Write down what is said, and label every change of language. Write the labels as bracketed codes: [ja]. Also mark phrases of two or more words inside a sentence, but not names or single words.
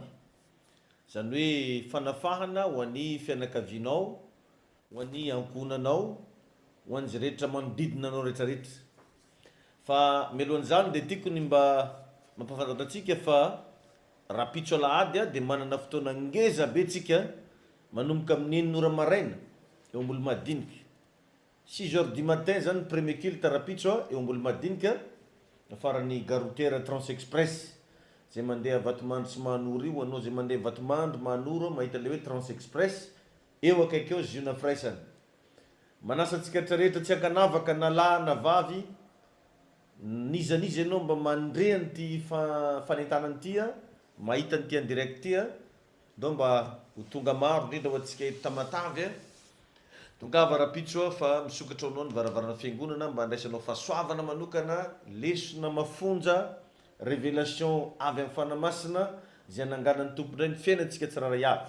[mg] Zany hoe fanafahana ho an'ny fianakavianao, ho an'ny ankonanao, ho an'izay rehetra manodidina anao rehetrarehetra. Fa mialohan'izany dia tiako ny mba mampafantatra antsika fa raha pitso alahady dia manana fotoana ngeza be tsika manomboka amin'ny 9 maraina eo ambolo madinika. [fr] 6h du matin [mg] zany [fr] premier culte [mg] raha pitso eo ambolo madinika afaran'ny garoutera Transexpress zay mandeha Vatomandry sy Mahanoro io. Anao zay mandeha Vatomandry Mahanoro mahita le hoe Transexpress eo akaiky eo ziona firaisana. Manasa antsika rehetrarehetra tsy ankanavaka na lahy na vavy, nizaniza ianao mba mandre an'ity fanentanana ity, mahita an'ity [fr] en direct [mg] ity do mba ho tonga maro indrindra ho antsika eto Tamatavy tongava raha pitso fa misokatra anao ny varavarana fiangonana mba andraisanao fahasoavana manokana, lesona mafonja, révélation avy amin'ny fanamasina zay ananganan'ny tompondray ny fiainantsika tsiraray avy.